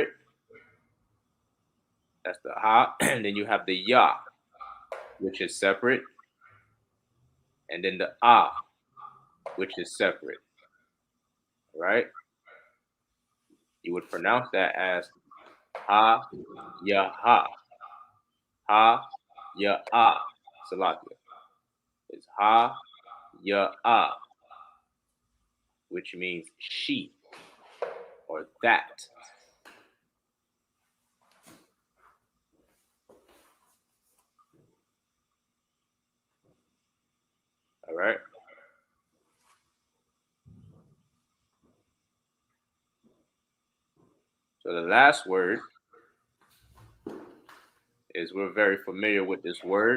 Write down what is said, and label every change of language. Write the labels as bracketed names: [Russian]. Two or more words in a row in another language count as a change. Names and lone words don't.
[English] It's separate. That's the ha. And then you have the ya, which is separate. And then the ah, which is separate. Right? You would pronounce that as ha, ya, ha. Ha, ya, ah. Salakia. It's ha, ya, ah, which means she or that. All right. So the last word is, we're very familiar with this word.